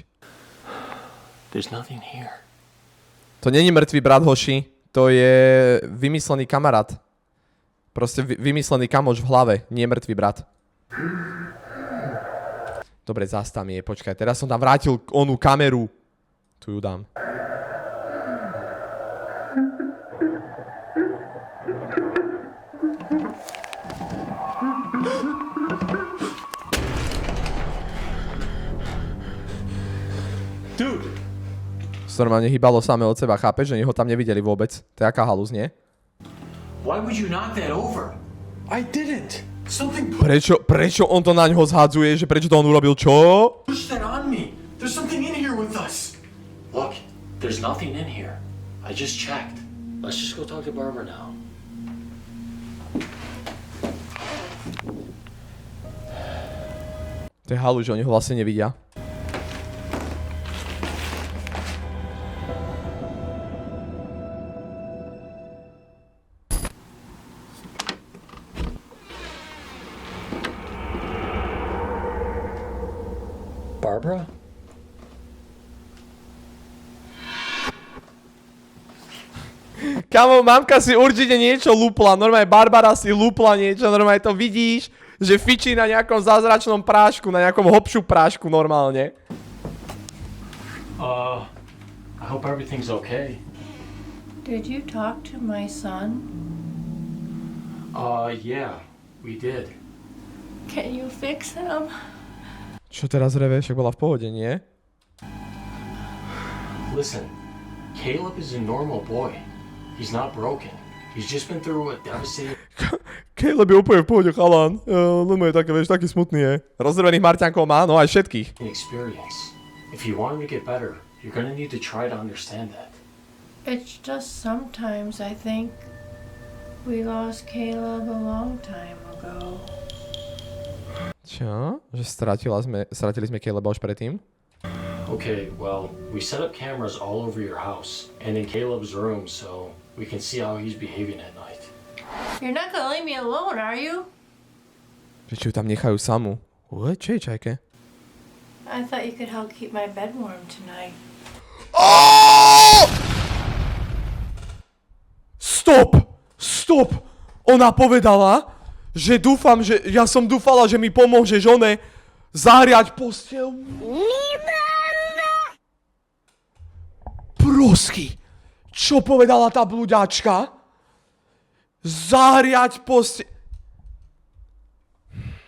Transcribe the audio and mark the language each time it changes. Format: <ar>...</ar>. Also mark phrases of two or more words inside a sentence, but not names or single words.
<en>There's nothing here.</en> <sk>To není mŕtvý brat, hoši. To je vymyslený kamarát. Proste vymyslený kamoš v hlave. Nie mŕtvý brat. Dobre, zás tam je. Počkaj, teraz som tam vrátil onú kameru. Tu ju dám.</sk> <en>Dude!</en> <sk>To normálne hýbalo samé od seba, chápeš, že ho tam nevideli vôbec. To je aká halus, nie?</sk> <en>Why would you knock that over? I didn't! Something</en> <sk>Prečo on to na ňo zhadzuje, že prečo to on urobil, čo?</sk> <en>pushed that on me! There's something in here with us! Look, there's nothing in here. I just checked. Let's just go talk to Barbara now.</en> <sk>To je halu, že oni ho vlastne nevidia. Barbara? Kamo, mamka si určite niečo lúpla, normálne Barbara si lúpla niečo, normálne to vidíš, že fičí na nejakom zázračnom prášku, na nejakom hopšu prášku normálne.</sk> <en>I hope everything's okay. Did you talk to my son? Yeah, we did. Can you fix him?</en> <sk>Čo teraz reve? Však bola v pohode, nie?</sk> <en>Listen, Caleb is a normal boy. He's not broken. He's just been through a devastating</en> <sk>Caleb je úplne v pohode, chalán. Lemo je také, vieš, taký smutný, je. Rozdrvených Marťankov má, no aj všetkých.</sk> <en>experience. If you want him to get better, you're gonna need to try to understand that. It's just sometimes I think we lost Caleb a long time ago.</en> <sk>Čo? Že stratili sme Caleba už predtým?</sk> <en>Okay, well, we set up cameras all over your house and in Caleb's room so we can see how he's behaving at night. You're not gonna leave me alone, are you?</en> <sk>Že či ju tam nechajú samú. Čo je, čajke?</sk> <en>I thought you could help keep my bed warm tonight. Stop! Stop!</en> <sk>Ona povedala, že dúfam, že ja som dúfala, že mi pomôžeš one zahriať posteľ. Prosky! Čo povedala tá blúďačka? Zahriať posteľ.</sk>